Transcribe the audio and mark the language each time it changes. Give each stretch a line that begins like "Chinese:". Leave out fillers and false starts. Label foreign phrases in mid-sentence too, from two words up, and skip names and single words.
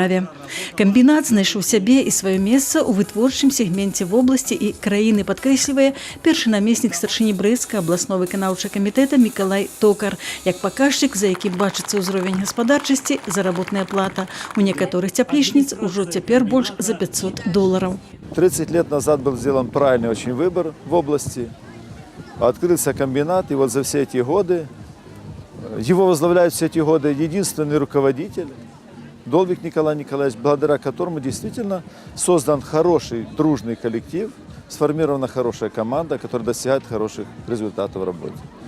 Belarusian: Камбінат знайшоў сябе і сваё месца ў вытворчым сегменце вобласці і краіны, падкрэслівае першы намеснік старшыні Брэсцкага абласного выканаўчага камітэта Мікалай Токар. Як паказчык, за якім бачыцца ўзровень гаспадарчасці, заработная плата у некаторых цяплічніц ужо цяпер больш за $500.
Russian: 30 лет назад был сделан правильный очень выбор в области. Открылся комбинат, и вот за все эти годы, его возглавляет все эти годы единственный руководитель, Долбик Николай Николаевич, благодаря которому действительно создан хороший, дружный коллектив, сформирована хорошая команда, которая достигает хороших результатов в работе.